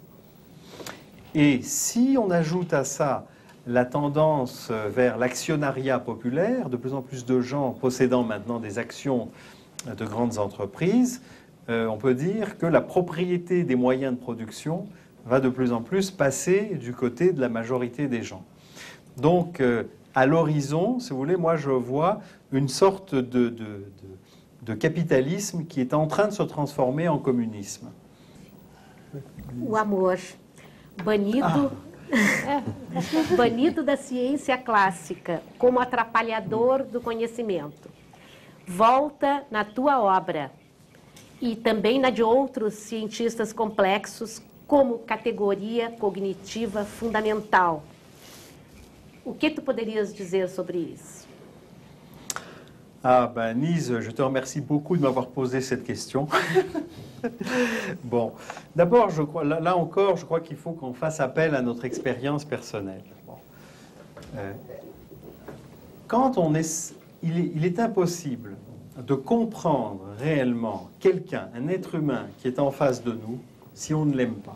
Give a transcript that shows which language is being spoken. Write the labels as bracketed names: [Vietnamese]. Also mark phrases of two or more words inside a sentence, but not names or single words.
[French] Et si on ajoute à ça la tendance vers l'actionnariat populaire, de plus en plus de gens possédant maintenant des actions de grandes entreprises, on peut dire que la propriété des moyens de production va de plus en plus passer du côté de la majorité des gens. Donc, à l'horizon, si vous voulez, moi je vois une sorte de capitalisme qui est en train de se transformer en communisme. [Portuguese] O amor, banido, banido da ciência clássica, como atrapalhador do conhecimento. Volta na tua obra e também na de outros cientistas complexos como categoria cognitiva fundamental. O que tu poderias dizer sobre isso? [French] Ah ben Nise, je te remercie beaucoup de m'avoir posé cette question. Bon, d'abord, je crois, là encore, je crois qu'il faut qu'on fasse appel à notre expérience personnelle. Bon. Quand on est, il est impossible de comprendre réellement quelqu'un, un être humain qui est en face de nous, si on ne l'aime pas.